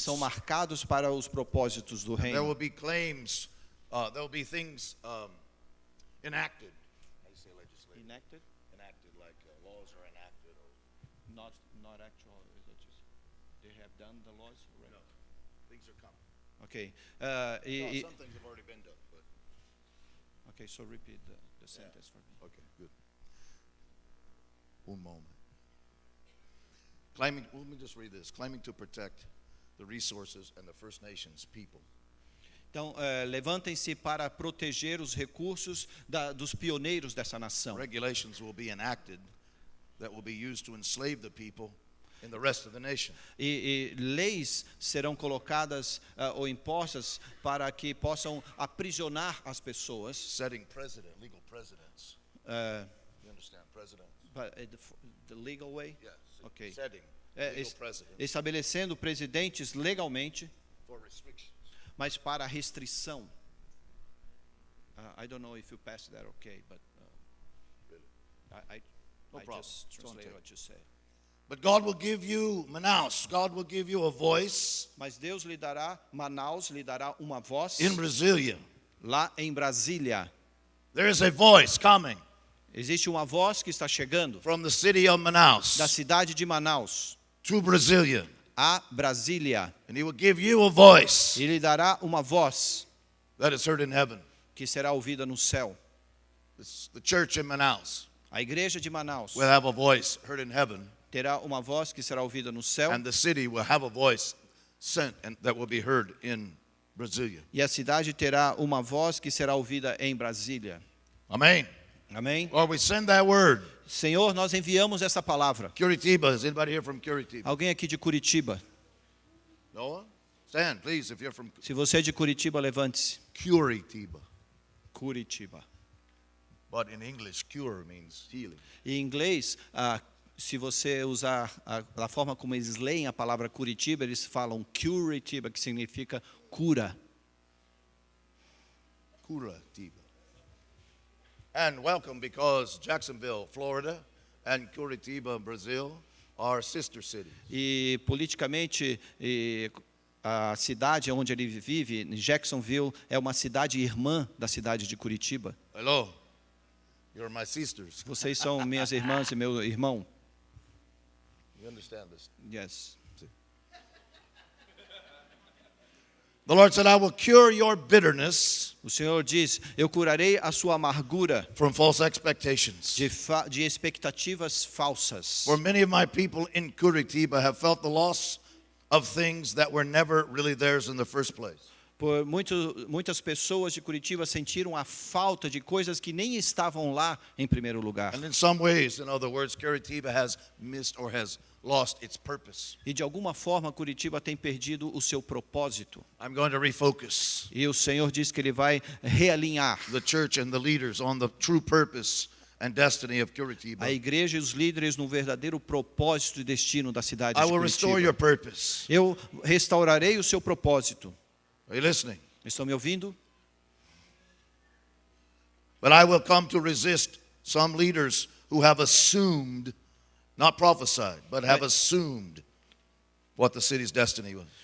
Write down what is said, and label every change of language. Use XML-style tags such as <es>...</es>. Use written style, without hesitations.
<pt>são marcados para os propósitos do</pt> <en>There will be claims, there will be things enacted. How do you say legislated? Enacted? Enacted, like laws are enacted. Or, Not actual, they have done the laws already. no, things are coming. Okay. Some things have already been done, but Okay, so repeat the sentence for me. okay, good. One moment. Let me just read this. Claiming to protect the resources and the First Nations people.</en> <pt>Então, levantem-se para proteger os recursos dos pioneiros dessa nação.</pt> <en>Regulations will be enacted that will be used to enslave the people in the rest of the nation.</en> <pt>E leis serão colocadas ou impostas para que possam aprisionar as pessoas.</pt> <en>Setting legal precedents. You understand, president? The legal way? Yes. Okay. Setting</en> <pt>É,</pt> <en>legal precedents</en> <pt>estabelecendo presidentes legalmente,</pt> <en>for restrictions.</en> <pt>mas para restrição.</pt> <en>I don't know if you passed that okay, but Really? I No problem. just It's gonna translate take. what you said. But God will give you, Manaus, God will give you a voice</en> <pt>Mas Deus lhe dará, Manaus lhe dará uma voz</pt> <en>in Brasilia.</en> <pt>lá em Brasília.</pt> <en>There is a voice coming</en> <pt>Existe uma voz que está chegando</pt> <en>from the city of Manaus</en> <pt>da cidade de Manaus</pt> <en>to Brasilia.</en> <pt>a Brasília.</pt> <en>And he will give you a voice</en> <pt>E lhe dará uma voz</pt> <en>that is heard in heaven.</en> <pt>que será ouvida no céu.</pt> <en>The church in Manaus</en> <pt>A igreja de Manaus</pt> <en>will have a voice heard in heaven,</en> <pt>terá uma voz que será ouvida no céu.</pt> <en>and the city will have a voice sent and that will be heard in Brasilia.</en> <pt>E a cidade terá uma voz que será ouvida em Brasília.</pt> <en>Amen.</en> <pt>Amém?</pt> <en>Lord, we send that word.</en> <pt>Senhor, nós enviamos essa palavra.</pt> <en>Curitiba, is anybody here from Curitiba?</en> <pt>Alguém aqui de Curitiba?</pt> <en>Noah? Stand, please, if you're from</en> <pt>Se você é de Curitiba, levante-se.</pt> <en>Curitiba.</en> <pt>Curitiba.</pt> <en>But in English, cure means healing.</en> <pt>E em inglês, se você usar a forma como eles leem a palavra Curitiba, eles falam Curitiba, que significa cura. Curitiba.</pt> <en>And welcome, because Jacksonville, Florida, and Curitiba, Brazil, are sister cities.</en> <pt>E politicamente, a cidade onde ele vive, em Jacksonville, é uma cidade irmã da cidade de Curitiba.</pt> <en>Hello, you're my sisters.</en> <pt>Vocês são minhas irmãs e meu irmão.</pt> <en>You understand this? Yes. The Lord said, I will cure your bitterness</en> <pt>O Senhor diz, eu curarei a sua amargura</pt> <en>from false expectations.</en> <pt>de expectativas falsas.</pt> <en>For many of my people in Curitiba have felt the loss of things that were never really theirs in the first place.</en> <pt>Por muitas pessoas de Curitiba sentiram a falta de coisas que nem estavam lá em primeiro lugar.</pt> <en>And in some ways, in other words, Curitiba has missed or has lost its purpose.</en> <pt>E de alguma forma Curitiba tem perdido o seu propósito.</pt> <en>I'm going to refocus</en> <pt>E o Senhor diz que Ele vai realinhar</pt> <en>the church and the leaders on the true purpose and destiny of Curitiba.</en> <pt>a igreja e os líderes no verdadeiro propósito e destino da cidade</pt> <en>I</en> <pt>de</pt> <en>will restore your</en> <pt>Curitiba.</pt> <en>purpose.</en> <pt>Eu restaurarei o seu propósito.</pt> <en>Are you listening?</en> <pt>Estão me ouvindo?</pt> <en>But I will come to resist some leaders who have assumed, not prophesied, but have assumed what the city's destiny was.</en>